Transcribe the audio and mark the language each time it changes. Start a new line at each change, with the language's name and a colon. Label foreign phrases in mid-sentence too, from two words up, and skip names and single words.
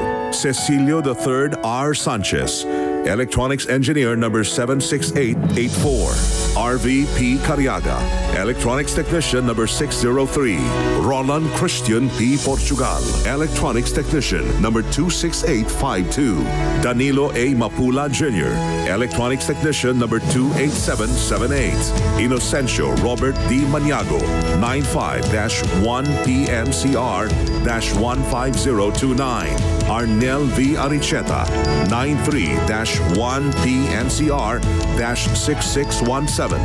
English: Cecilio III R. Sanchez, Electronics Engineer number 76884. RVP Cariaga. Electronics Technician number 603, Roland Christian P. Portugal. Electronics Technician number 26852, Danilo A. Mapula Jr. Electronics Technician number 28778, Inocencio Robert D. Maniago, 95-1PNCR-15029. Arnel V. Aricheta, 93-1PNCR-6617.